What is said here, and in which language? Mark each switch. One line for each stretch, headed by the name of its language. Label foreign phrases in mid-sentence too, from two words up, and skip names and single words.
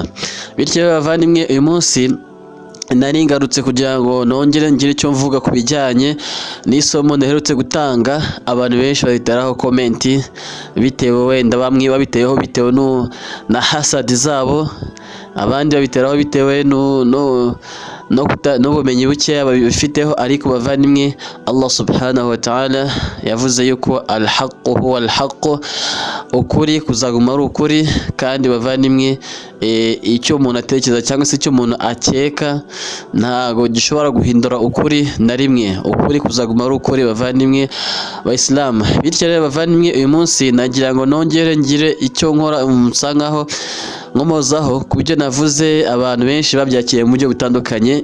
Kinyarwanda: Bityo bavandimwe, uyu munsi nari ngarutse kugira ngo nongere ngire icyo mvuga ku bijyanye n'isomo ndaherutse gutanga. Abantu benshi bahitaraho comment bitewe wenda bamwe babiteyeho bitewe na hasad zabo, abandi babiteraho bitewe n'ubumenyi buke babifiteho. Ariko bavandimwe, Allah
Arabic: سبحانه وتعالى
Kinyarwanda: yavuze yuko
Arabic: الحق هو الحق,
Kinyarwanda: ukuri kuzaguma ari ukuri. Kandi bavandimwe, icyo umuntu atekereza cyangwa se icyo umuntu akeka ntago gishobora guhindura ukuri na rimwe. Ukuri kuzaguma ari ukuri bavandimwe Abayisilamu. Bityo rero bavandimwe, uyu munsi nagira ngo nongere ngire icyo nkora nsangaho nkomozaho ku byo navuze abantu benshi babyakiriye mu buryo butandukanye.